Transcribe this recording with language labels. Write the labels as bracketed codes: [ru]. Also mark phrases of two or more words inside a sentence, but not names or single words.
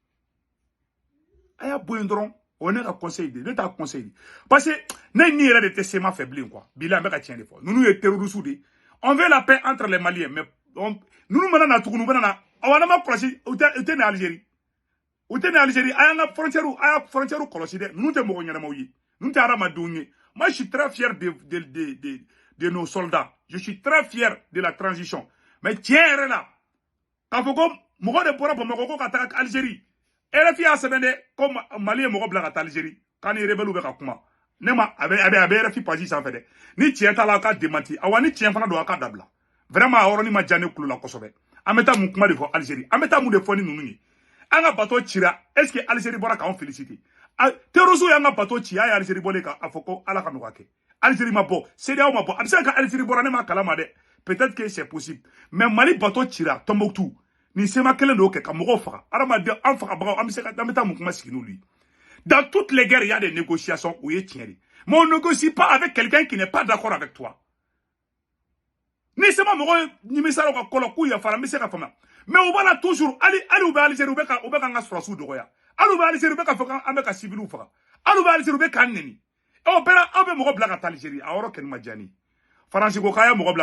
[bm] a y'a bɔ yen dɔrɔn o ye ne ka conseil de ne t'a conseil de [fr] parce que [bm] ne ni yɛrɛ de tɛ Sema fɛ bilen quoi bilahi an bɛ ka tiɲɛ de fɔ ninnu ye terroristes de [fr] on veut la paix entre les Maliens [bm] mais ninnu mana na tuguni u bɛna na awa ne ma kɔlɔsi u tɛ ni Algérie u tɛ ni Algérie a y'an ka frontière kɔlɔsi dɛ ninnu tɛ mɔgɔ ɲɛnamaw ye ninnu tɛ hadamadenw ye [fr] moi je suis très fier de nos soldats je suis très fier de la transition mais [bm] tiɲɛ yɛrɛ la k'a fɔ ko mɔgɔ de bɔra Bamakɔ ko ka taga Algérie RFI y'a sɛbɛn dɛ ko Mali ye mɔgɔ bila ka taa Algérie k'a ni rebelles bɛ ka kuma ne ma a bɛ RFI page sanfɛ dɛ ni tiɲɛ t'a la a ka démenti awa ni tiɲɛ fana don a ka dabila vraiment a yɔrɔnin ma diya ne kulo la kosɛbɛ an bɛ taa mun kuma de fɔ Algérie an bɛ taa mun de fɔ ni ninnu ye an ka bateau cira [fr] est ce que [bm] Algérie bɔra k'anw féliciter terroristes y'an ka bateau ci a ye Algérie bɔlen k'a fɔ ko Ala ka nɔgɔya kɛ Algérie ma bɔ CEDEAO ma bɔ a bɛ se ka Algérie bɔra ne ma kalama dɛ [fr] peut-être que c'est possible mais [bm] Mali bateau cira Tombouctou ni Sema kelen de y'o kɛ ka mɔgɔw faga adamaden an fagabagaw an bɛ taa mun kuma sigi n'olu ye [fr] dans toutes les guerres il y a des négociations [bm] o ye tiɲɛ de [fr] mais on ne négocie pas avec quelqu'un qui n'est pas d'accord avec toi [bm] ni Sema mɔgɔ nimisala ka kɔlɔ k'u yafara n bɛ se ka faamuya mais u b'a la toujours hali u bɛ Algérie u bɛ ka an ka sɔrɔsiw dɔgɔya hali u bɛ Algérie u bɛ ka fɔ k'an bɛ ka civils faga hali u bɛ Algérie u bɛ k'an nɛni o bɛɛ la aw bɛ mɔgɔ bila ka taa Algérie a yɔrɔ kɛni ma diya ne ye Faransi ko k'a ye mɔgɔ bila